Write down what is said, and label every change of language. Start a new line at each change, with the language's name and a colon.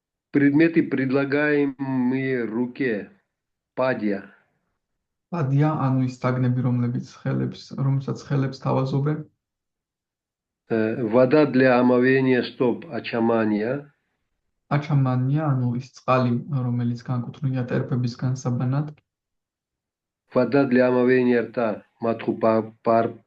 Russian: Предметы, предлагаемые руке. Падья.
Georgian: падია, ანუ ის საგნები, რომელსაც ხელებს თავაზობენ.
Russian: Вода для омовения стоп, ачамания.
Georgian: ачамания, ანუ ის წყალი, რომელიც განკუთვნილია ტერფებისგან საბანად.
Russian: Вода для омовения рта, матхупарка.